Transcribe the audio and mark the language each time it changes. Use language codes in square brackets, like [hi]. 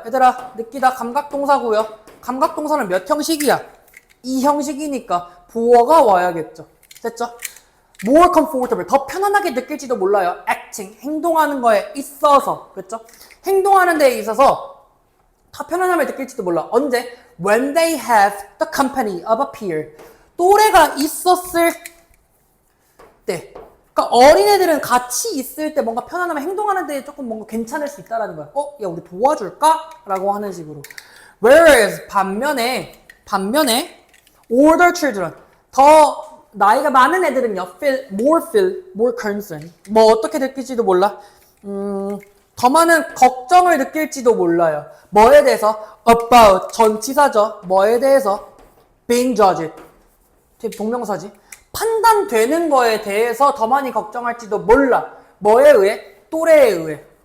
[ko] 얘들아, 느끼다 감각동사고요. 감각동사는 몇 형식이야? 2형식이니까 보어가 와야겠죠. 됐죠? [en] More comfortable, [ko] 더 편안하게 느낄지도 몰라요. Acting, 행동하는 거에 있어서. 그렇죠? 행동하는 데에 있어서 더 편안함을 느낄지도 몰라. 언제? [en] When they have the company of a peer, [ko] 또래가 있었을 때. 그러니까 어린애들은 같이 있을 때 뭔가 편안하면 행동하는 데 조금 뭔가 괜찮을 수 있다라는 거야. 야, 우리 도와줄까? 라고 하는 식으로. [en] Whereas, [ko] 반면에 [en] older children, [ko] 더 나이가 많은 애들은요, [en] feel more concern. [ko] 뭐 어떻게 느낄지도 몰라. 더 많은 걱정을 느낄지도 몰라요. 뭐에 대해서? About, 전치사죠. 뭐에 대해서? [en] Being judged. [ko] 동명사지. 판단되는 거에 대해서 더 많이 걱정할지도 몰라. 뭐에 의해? 또래에 의해.